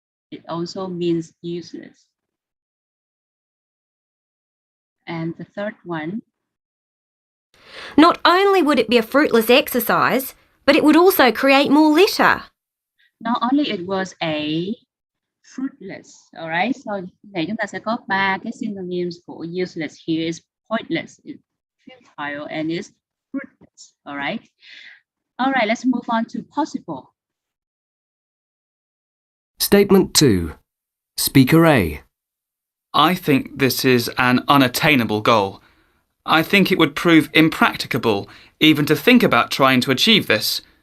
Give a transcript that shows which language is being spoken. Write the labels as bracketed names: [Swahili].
[English] It also means useless. And the third one. Not only would it be a fruitless exercise, but it would also create more litter. Not only it was a fruitless, alright? [Vietnamese] So này chúng ta sẽ có 3 cái synonyms của useless. [English] Here is pointless, it's futile, and it's fruitless, alright? Alright, let's move on to possible. Statement 2. Speaker A. I think this is an unattainable goal. I think it would prove impracticable even to think about trying to achieve this.